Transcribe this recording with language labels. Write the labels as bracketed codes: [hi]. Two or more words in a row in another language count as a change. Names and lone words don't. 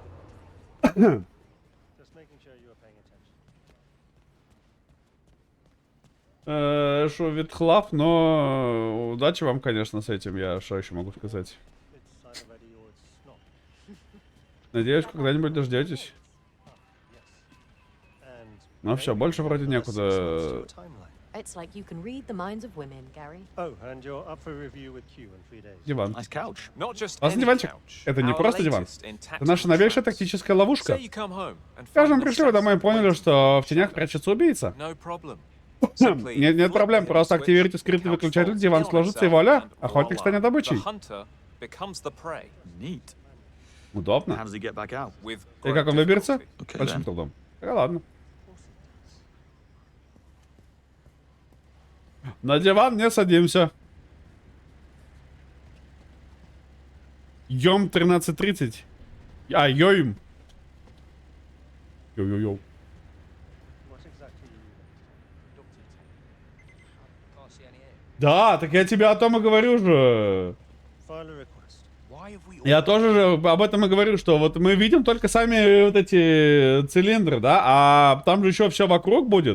[ru] Шо, Витхлав, но удачи вам, конечно, с этим. Я что еще могу сказать? Надеюсь, когда-нибудь дождетесь. Ну все, больше вроде некуда. [en] It's like you can read the minds of women, Gary. Oh, and you're up for review with Q in 3 days. [ru] Диван. Классный диванчик. Это не просто диван. Это наша новейшая тактическая ловушка. Скажем, пришли вы домой и поняли, что в тенях прячется убийца. Нет проблем, просто активируйте скрытый выключатель, диван сложится и вуаля, охотник станет добычей. Удобно. И как он выберется? Большим трудом. Ладно. На диван не садимся. Йом 13:30. А, йоим. Йо-йо-йо. Да, так я тебе о том и говорю же. Я тоже же об этом и говорю, что вот мы видим только сами вот эти цилиндры, да, а там же еще все вокруг будет.